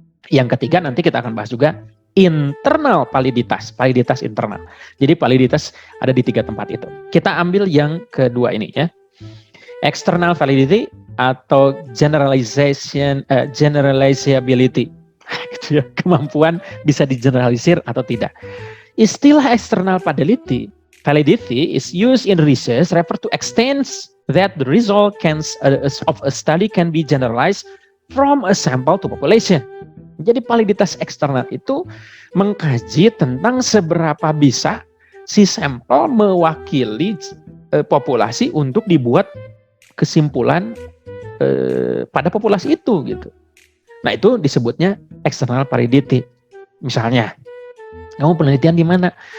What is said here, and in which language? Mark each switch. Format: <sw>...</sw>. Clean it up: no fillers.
<id>Yang ketiga nanti kita akan bahas juga internal validitas, validitas internal. Jadi validitas ada di 3 tempat itu. Kita ambil yang kedua ini ya.</id> <en>External validity</en> <id>atau</id> <en>generalizability.</en> <id>Gitu ya, kemampuan bisa digeneralisir atau tidak. Istilah</id> <en>external validity is used in research refer to extents that the result of a study can be generalized from a sample to population.</en> <id>Jadi validitas eksternal itu mengkaji tentang seberapa bisa si sampel mewakili populasi untuk dibuat kesimpulan pada populasi itu gitu. Nah itu disebutnya external validity. Misalnya, kamu penelitian di mana?</id>